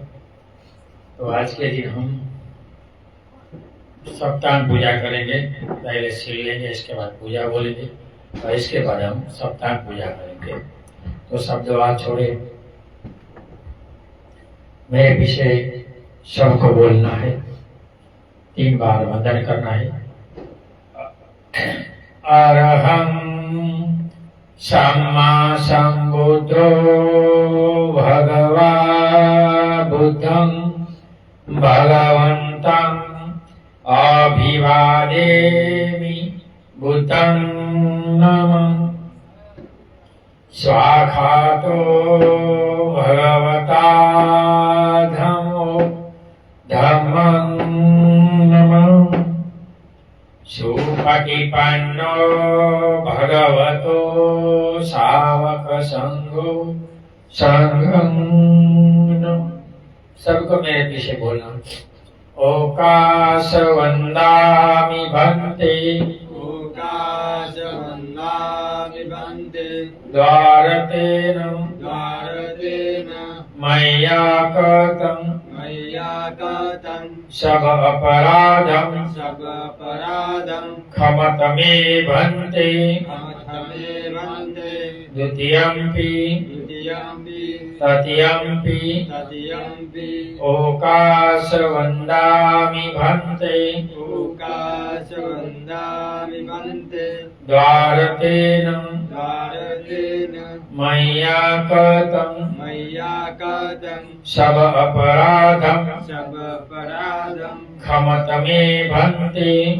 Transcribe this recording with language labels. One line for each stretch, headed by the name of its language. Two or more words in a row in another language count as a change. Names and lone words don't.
Hindi: तो आज के दिन हम सप्ताह पूजा करेंगे। पहले सील लेंगे, इसके बाद पूजा बोलेंगे और इसके बाद हम सप्ताह पूजा करेंगे। तो शब्द बात छोड़े, मेरे पीछे सबको बोलना है, 3 बार वंदन करना है।
Pali: अरहं सम्मा सम्बुद्धो भगवा बुद्धं भगवन्तं अभिवादेमि बुद्धं नमः। स्वाखातो भगवता धम्मं नमः। सुपटिपन्नो भगवतो सावक संघो संघं नमः।
Hindi: सबको मेरे पीछे बोलना।
Pali: ओकाश वंदामि भन्ते, ओकाश वंदामि भन्ते, द्वारतेन मय्या कृतं सब अपराधं क्षमत मे भन्ते। द्वितीयंपि तृतीयंपि ओकाश वंदामि भन्ते, द्वारतेन मय्या कृतं सब अपराधं क्षमत मे भन्ते।